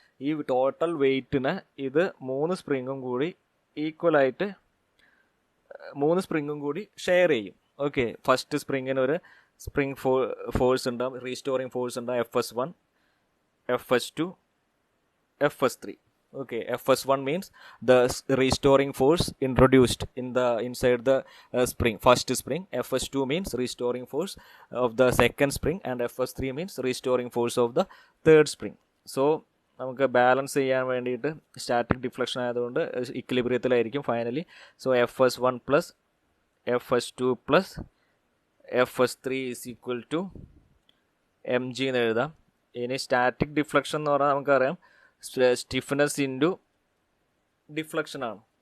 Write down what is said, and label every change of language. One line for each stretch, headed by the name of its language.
Malayalam: ഈ ടോട്ടൽ വെയിറ്റിന് ഇത് 3 സ്പ്രിങ്ങും കൂടി ഈക്വലായിട്ട് 3 സ്പ്രിങ്ങും കൂടി ഷെയർ ചെയ്യും. ഓക്കെ, ഫസ്റ്റ് സ്പ്രിങ്ങിന് ഒരു സ്പ്രിങ് ഫോഴ്സ് ഉണ്ടാവും, റീസ്റ്റോറിങ് ഫോഴ്സ് ഉണ്ടാവും, FS1, FS2, FS3.
English: Okay, FS1 means the restoring force introduced inside the spring, first spring. FS2 means restoring force of the second spring, and FS3 means restoring force of the third spring.
Malayalam: So നമുക്ക് balance ചെയ്യാൻ വേണ്ടിയിട്ട് static deflection ആയതുകൊണ്ട് ഇക്വിലിബ്രിയത്തിലായിരിക്കും finally. So FS1 plus FS2 plus FS3 is equal to mg എന്ന് എഴുതാം. ഇനി static deflection എന്ന് പറഞ്ഞാൽ നമുക്കറിയാം സ്റ്റിഫ്നെസ് ഇൻറ്റു ഡിഫ്ലക്ഷൻ ആണ്.